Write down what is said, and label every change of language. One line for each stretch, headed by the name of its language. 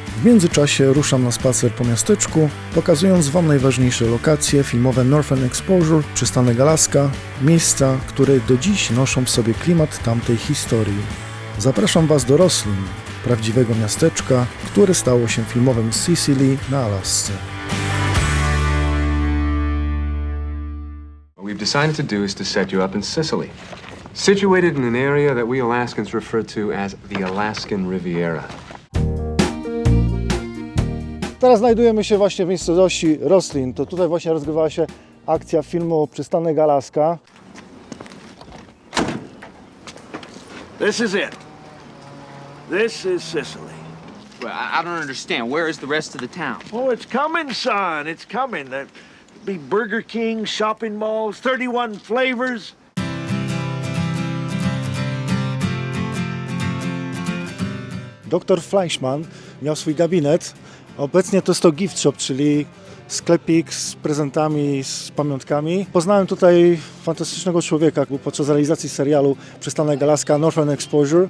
Polish: W międzyczasie ruszam na spacer po miasteczku, pokazując Wam najważniejsze lokacje filmowe Northern Exposure, Przystanek Alaska, miejsca, które do dziś noszą w sobie klimat tamtej historii. Zapraszam Was do Roslyn, prawdziwego miasteczka, które stało się filmowym Sicily na Alasce.
English: What we've decided to do is to set you up in Sicily, situated in an area that we Alaskans refer to as the Alaskan Riviera.
Polish: Teraz znajdujemy się właśnie w miejscowości Roslyn. To tutaj właśnie rozgrywała się akcja filmu Przystanek Alaska.
English: This is it. This is Sicily. Well, I don't understand. Where is the rest of the town? Oh, it's coming, son. It's coming. There'll be Burger King, shopping malls, 31 flavors.
Polish: Dr Fleischman miał swój gabinet. Obecnie to jest to gift shop, czyli sklepik z prezentami, z pamiątkami. Poznałem tutaj fantastycznego człowieka podczas realizacji serialu Przystanek Alaska Northern Exposure.